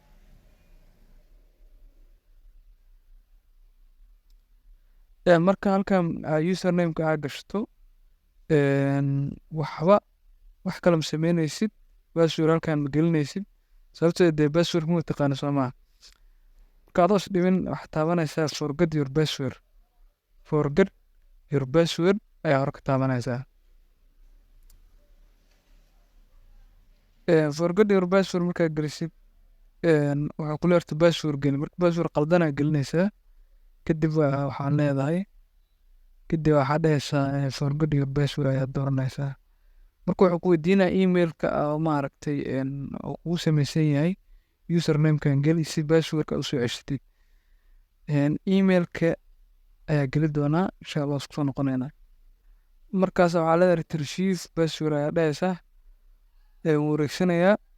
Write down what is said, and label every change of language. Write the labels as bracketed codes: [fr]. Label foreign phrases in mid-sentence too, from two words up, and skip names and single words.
[so] Marka halkaan usernameka aa gashto wax kale ma sameynaysid password halkaan ma gelinaysid sababtoo dee password ma taqaano soo maaha. Marka adoo is dhibin waxaad taabanaysaa [en] forget your password [so] ayaa hore ka taabanaysaa. [en] Forget your password [so] markaad gelisid waxaa ku leerta password geli marka password qaldan aa gelinaysaa kadib waxaan leedahay kadib waxaad dhahaysaa [en] forget your password [so] ayaad dooranaysaa. Marka wuxuu ku weydiinaa emailka oo maaragtay oo kugu samaysan yahay usernamekan geli si passwordka u soo ceshatid. Emailka ayaa geli doonaa [ar] insha allah [so] isku soo noqonaynaa. Markaas waxaa leedahay [en] retrieve password [so] ayaa dhahaysaa wuu wareegsanayaa.